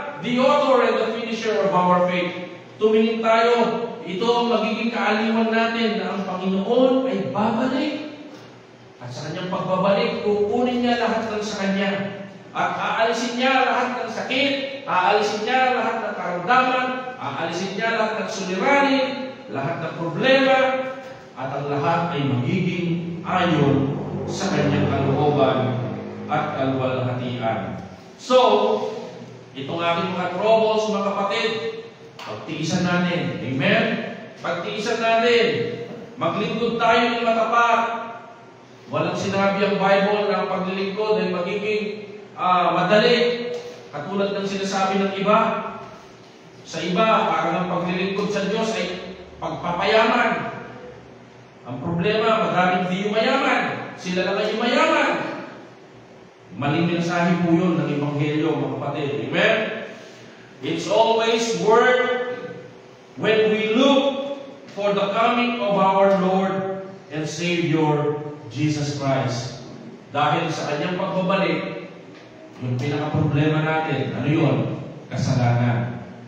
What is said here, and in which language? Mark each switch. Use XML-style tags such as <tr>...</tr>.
<en>The author and the finisher of our faith.</en> <tl>Tumingin tayo, ito ang magiging kaaliwan natin na ang Panginoon ay babalik. At sa kanyang pagbabalik, kukunin niya lahat ng sa kanya. At aalisin niya lahat ng sakit, aalisin niya lahat ng karamdaman, aalisin niya lahat ng suliranin, lahat ng problema, at ang lahat ay magiging ayon sa kanyang kalooban at kalwalhatian. So, itong aking mga troubles, mga kapatid, pagtiisan natin. Amen? Pagtiisan natin. Maglingkod tayo ng matapat. Walang sinabi ang Bible na ang paglilingkod ay magiging madali. Katulad ng sinasabi ng iba. Sa iba, parang ang paglilingkod sa Diyos ay pagpapayaman. Ang problema, maraming di mayaman. Sila lang ay mayaman. Maling mensahe po yun ng Ebanghelyo, mga kapatid. Amen?</tl> <en>It's always worth when we look for the coming of our Lord and Savior, Jesus Christ.</en> <tl>Dahil sa kanyang pagbabalik, yung pinaka-problema natin, ano yun? Kasalanan.</tl>